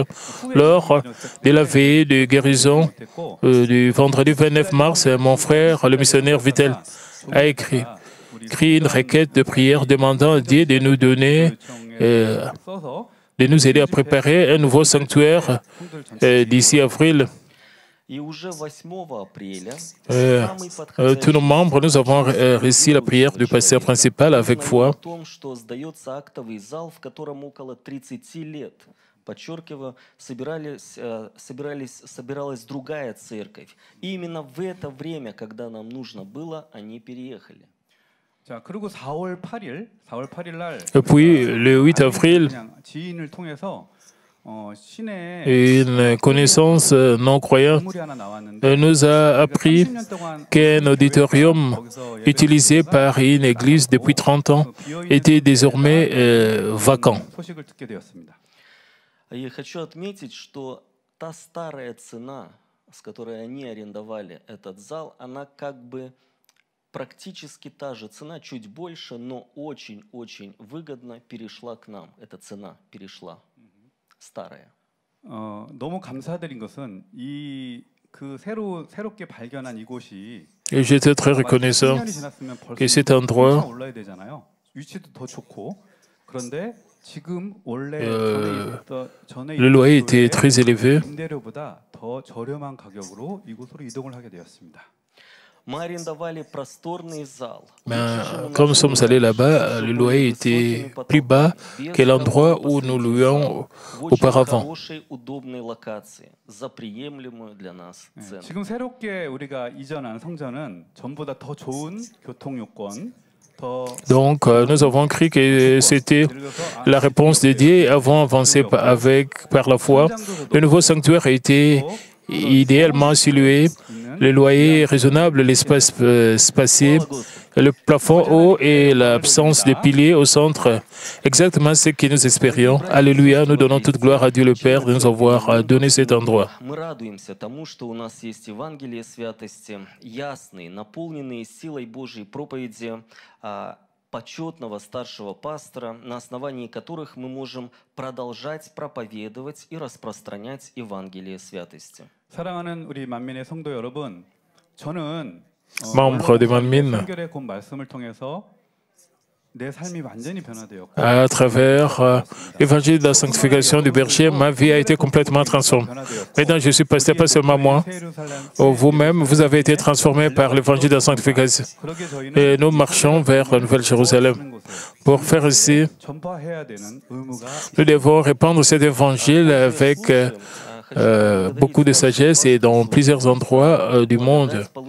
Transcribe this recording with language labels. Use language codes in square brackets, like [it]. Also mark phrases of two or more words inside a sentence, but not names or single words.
[fr] Lors de la veillée de guérison du vendredi 29 mars, mon frère, le missionnaire Vitel, a écrit une requête de prière demandant à Dieu de nous donner, de nous aider à préparer un nouveau sanctuaire d'ici avril. Tous nos membres, nous avons reçu la prière du pasteur principal avec foi. [ru] Подчеркиваю, собиралась другая церковь. И именно в это время, когда нам нужно было, они переехали. [ko] 자, 그리고 4월 8일 날 [fr] Et puis, le 8 avril, [ko] 지인을 통해서 [fr] une connaissance non-croyante nous a appris qu'un auditorium utilisé par une église depuis 30 ans était désormais vacant. [ru] Я хочу отметить, что та старая цена, с которой они арендовали этот зал, она как бы практически та же цена, чуть больше, но очень-очень выгодно перешла к нам. Эта цена перешла, старая. [ko] 너무 감사드린 것은 새롭게 발견한 이곳이 [fr] Et j'étais très reconnaissant que cet endroit [ko] 올라야 되잖아요. 위치도 더 좋고 그런데 지금 원래 [fr] le loyer était très élevé. [ko] 임대료보다 더 저렴한 가격으로 이곳으로 이동을 하게 되었습니다. [fr] Comme nous sommes allés là-bas, le loyer était plus bas que l'endroit où nous louions auparavant. [ko] 지금 새롭게 우리가 이전한 성전은 전보다 더 좋은 교통 요건. [fr] Donc, nous avons cru que c'était la réponse de Dieu et avons avancé par la foi. Le nouveau sanctuaire a été idéalement situé, le loyer est raisonnable, l'espace spacieux, le plafond haut et l'absence de piliers au centre. Exactement ce que nous espérions. Alléluia, nous donnons toute gloire à Dieu le Père de nous avoir donné cet endroit. [ru] Почетного старшего пастора, на основании которых мы можем продолжать проповедовать и распространять Евангелие святости. [ko] 사랑하는 우리 만민의 성도 여러분, 저는 [fr] Membre de Manmin, [ko] 성결의 곧 말씀을 통해서 내 삶이 완전히 변화되었고 [fr] à travers l'évangile de la sanctification du berger, ma vie a été complètement transformée. Maintenant, je suis pasteur, pas seulement moi. Vous-même, vous avez été transformé par l'évangile de la sanctification. Et nous marchons vers la Nouvelle Jérusalem. Pour faire ici, nous devons répandre cet évangile avec beaucoup de sagesse et dans plusieurs endroits du monde.